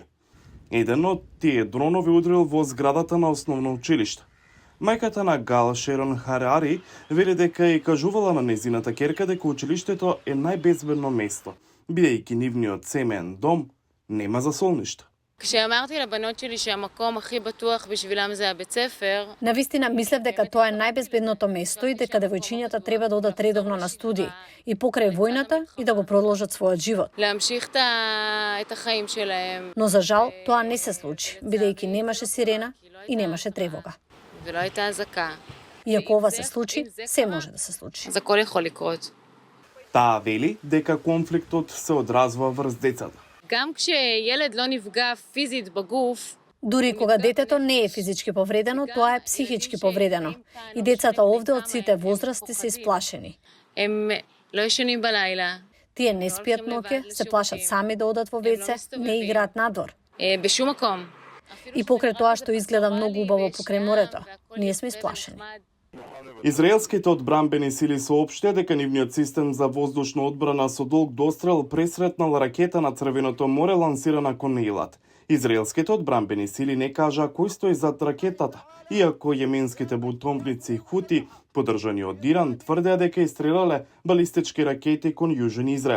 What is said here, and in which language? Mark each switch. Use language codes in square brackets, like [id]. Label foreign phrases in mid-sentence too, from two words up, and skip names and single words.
[mk] Еден од тие дронови удрил во зградата на основно училиште. Мајката на Гал, Шерон Харари, вели дека и кажувала на незината ќерка дека училиштето е најбезбедно место, бидејќи нивниот семеен дом нема заслониште. [he] כשאמרתי לבנות שלי שהמקום הכי בטוח בשבילם זה הבית ספר. [mk] Навистина мислев дека тоа е најбезбедното место и дека девојчињата треба да одат редовно на студии и покрај војната и да го продолжат својот живот. [he] להמשיך את החיים שלהם. [mk] Но за жал тоа не се случи, бидејќи немаше сирена и немаше тревога. [he] ולא הייתה אזעקה. [mk] И ако ова се случи, се може да се случи. [he] אז הכל יכול לקרות. [mk] Таа вели дека конфликтот се одразува врз децата. [he] גם כשילד לא נפגע פיזית בגוף, [mk] Дури кога детето не е физички повредено, тоа е психички повредено. И децата овде од сите возрасти се исплашени. [he] הם לא ישנים בלילה. [mk] Тие не спијат ноќе, се плашат сами да одат во WC, не играат надвор. [he] בשום מקום. [mk] И покрај тоа што изгледа многу убаво покрај морето, ние сме исплашени. Израелските одбранбени сили соопштија дека нивниот систем за воздушна одбрана со долг дострел пресретнал ракета на Црвеното море лансирана кон Ейлат. Израелските одбранбени сили не кажаа кој стои зад ракетата, иако јеменските бунтовници Хути, поддржани од Иран, тврдеа дека истрелале балистички ракети кон Јужен Израел.